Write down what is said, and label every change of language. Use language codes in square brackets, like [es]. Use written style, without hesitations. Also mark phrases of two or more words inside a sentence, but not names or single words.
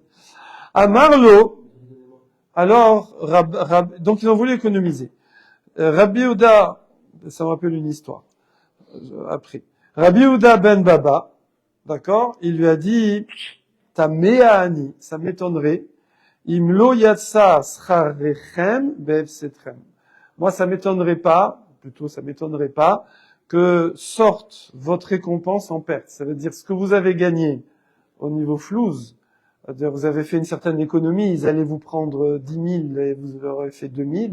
[fr] À Marlo, alors, donc ils ont voulu économiser. Rabbi Yehuda, ça me rappelle une histoire, après. Rabbi Yehuda ben Baba, d'accord, il lui a dit, [he] תמה אני, [fr] ça m'étonnerait, [he] אם לא יצא שכרכם בהפסדכם. [fr] Moi, ça m'étonnerait pas que sorte votre récompense en perte. Ça veut dire ce que vous avez gagné au niveau flouze, c'est-à-dire vous avez fait une certaine économie, ils allaient vous prendre 10 000 et vous leur avez fait 2 000.